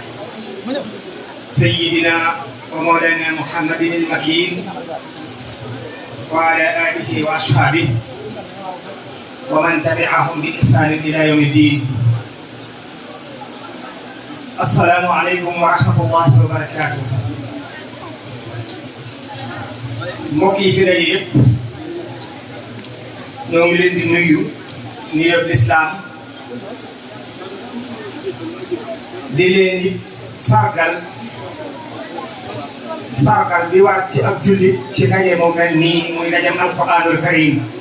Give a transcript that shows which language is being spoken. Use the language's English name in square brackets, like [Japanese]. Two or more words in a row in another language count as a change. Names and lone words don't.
[Arabic] سيدنا ومولانا محمد المكين وعلى آله وأصحابه ومن تبعهم بإحسان إلى يوم الدين. السلام عليكم ورحمة الله وبركاته. [Wolof] mbokk yi fi daje yëpp ñoo ngi leen di nuyu nuyoo lislaam di leen di sargal bi war ci ab jullit ci ndaje moo mel nii muy ndajem [Arabic] القرآن الكريم.